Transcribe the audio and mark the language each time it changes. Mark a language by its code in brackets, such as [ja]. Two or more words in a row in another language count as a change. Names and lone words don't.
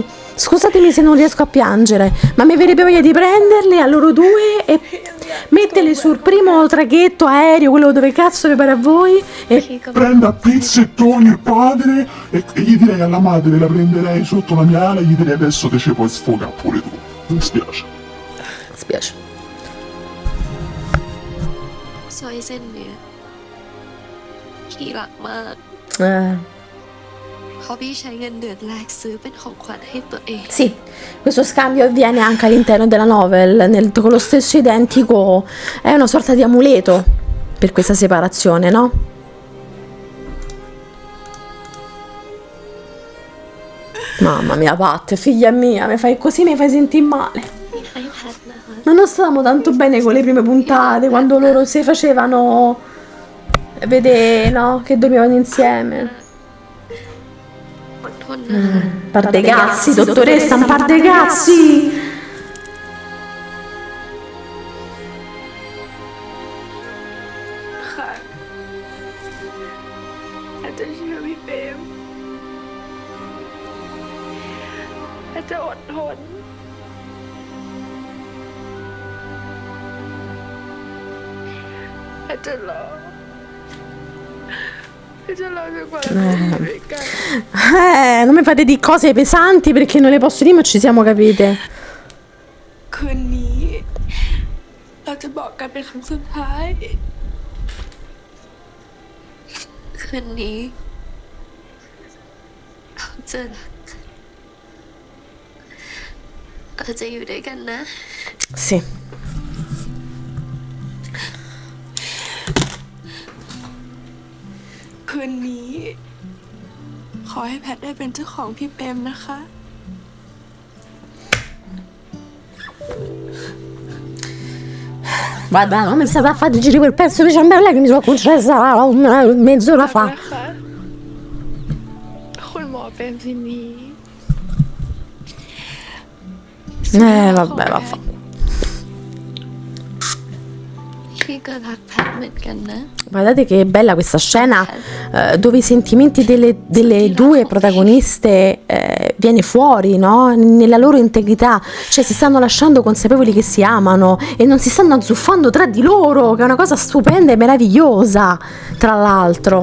[it] Scusatemi, Scusatemi se non riesco a piangere, ma mi verrebbe voglia di prenderle a loro due e metterle sul primo traghetto aereo, quello dove cazzo vi pare a voi, e Prenda a pizzettoni il padre e gli direi alla madre, la prenderei sotto la mia ala e gli direi adesso te ci puoi sfogare pure tu. Mi spiace. spiace. [th] สร้อยเส้นเนี้ยพี่รักมาก เพราะพี่ใช้เงินเดือนแรกซื้อเป็นของขวัญให้ตัวเอง [it] Sì, questo scambio avviene anche all'interno della novel, con lo stesso identico, è una sorta di amuleto per questa separazione, no? Mamma mia, Pat, figlia mia, mi fai così, mi fai sentire male. [th] ให้แพทนะคะ [it] Ma non stavamo tanto bene con le prime puntate, quando loro si facevano vedere, no? Che dormivano insieme. [th] อดทนนะคะ [it] Par dei cazzi, dottoressa, un par dei cazzi! [th] ค่ะอาจจะเชื่อพี่เปรมอาจจะอดทนอาจจะรออาจจะรอจนกว่าเราจะอยู่ด้วยกัน [it] Non mi fate di cose pesanti perché non le posso dire, ma ci siamo capite. [th] คืนนี้เราจะบอกกันเป็นครั้งสุดท้าย คืนนี้เราจะอยู่ด้วยกันนะ [it] Sì. [th] คืนนี้ขอให้แพทได้เป็นเจ้าของพี่เปรมนะคะ [it] Guarda, come è stata a fare girare quel pezzo di ciambella che mi sono concessa mezz'ora fa. [th] นะคะคุณหมอเปรมที่นี้ [it] Vabbè, vaffa. [th] พี่ก็รักแพทเหมือนกันนะ [it] Guardate che bella questa scena dove i sentimenti delle due protagoniste viene fuori, no? Nella loro integrità, cioè si stanno lasciando consapevoli che si amano e non si stanno azzuffando tra di loro, che è una cosa stupenda e meravigliosa, tra l'altro.